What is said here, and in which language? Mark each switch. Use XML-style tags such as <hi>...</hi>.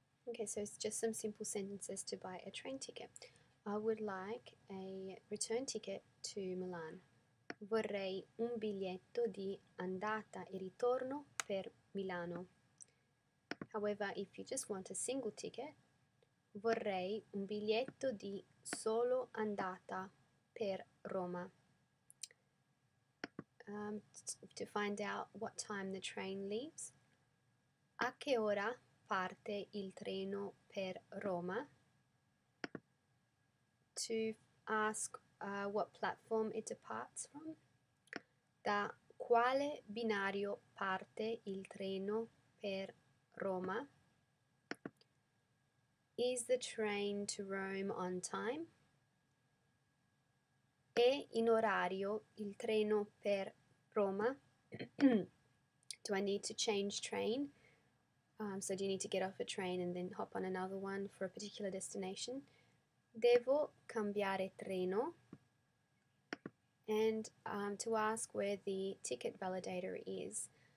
<en>Okay, so it's just some simple sentences to buy a train ticket. I would like a return ticket to Milan.</en> <it>Vorrei un biglietto di andata e ritorno per Milano.</it> <en>However, if you just want a single ticket,</en> <it>vorrei un biglietto di solo andata per Roma.</it> <en>To find out what time the train leaves.</en> <it>A che ora parte il treno per Roma?</it> <en>To ask what platform it departs from.</en> <it>Da quale binario parte il treno per Roma?</it> <en>Is the train to Rome on time?</en> <it>È in orario il treno per Roma?</it> <en>Do I need to change train? So do you need to get off a train and then hop on another one for a particular destination?</en> <it>Devo cambiare treno?</it> <en>And to ask where the ticket validator is.</en>